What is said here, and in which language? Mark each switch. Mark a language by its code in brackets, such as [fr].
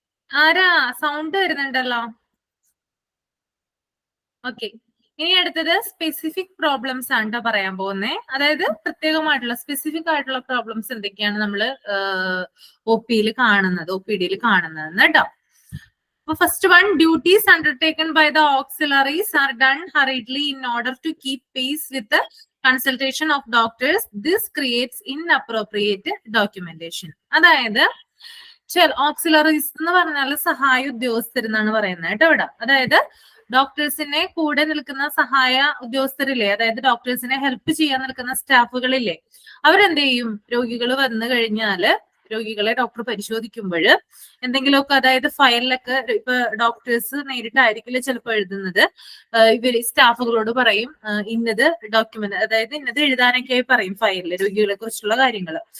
[ml] ആരാ സൗണ്ട് വരുന്നുണ്ടല്ലോ? ഓക്കെ, ഇനി അടുത്തത് സ്പെസിഫിക് പ്രോബ്ലംസ് ആണ് കേട്ടോ പറയാൻ പോകുന്നത്. അതായത് പ്രത്യേകമായിട്ടുള്ള സ്പെസിഫിക് ആയിട്ടുള്ള പ്രോബ്ലംസ് എന്തൊക്കെയാണ് നമ്മള് ഒ പിയിൽ കാണുന്നത്, ഒ പി ഡിയിൽ കാണുന്നത് കേട്ടോ. [en] First one, duties undertaken by the auxiliaries are done hurriedly in order to keep pace with the consultation of doctors. This creates inappropriate documentation. [ml] അതായത് ഓക്സിലറീസ് എന്ന് പറഞ്ഞാൽ സഹായ ഉദ്യോഗസ്ഥരെന്നാണ് പറയുന്നത് കേട്ടോ ഇവിടെ. അതായത് ഡോക്ടേഴ്സിനെ കൂടെ നിൽക്കുന്ന സഹായ ഉദ്യോഗസ്ഥരില്ലേ, അതായത് ഡോക്ടേഴ്സിനെ ഹെൽപ്പ് ചെയ്യാൻ നിൽക്കുന്ന സ്റ്റാഫുകളില്ലേ, അവരെന്ത് ചെയ്യും? രോഗികൾ വന്നു കഴിഞ്ഞാല് രോഗികളെ ഡോക്ടർ പരിശോധിക്കുമ്പോൾ എന്തെങ്കിലുമൊക്കെ, അതായത് ഫയലിലൊക്കെ ഇപ്പൊ ഡോക്ടേഴ്സ് നേരിട്ടായിരിക്കില്ല ചിലപ്പോൾ എഴുതുന്നത്, ഇവര് സ്റ്റാഫുകളോട് പറയും ഇന്നത് ഡോക്യുമെന്റ്, അതായത് ഇന്നത് എഴുതാനൊക്കെ പറയും ഫയലില് രോഗികളെ കുറിച്ചുള്ള കാര്യങ്ങൾ.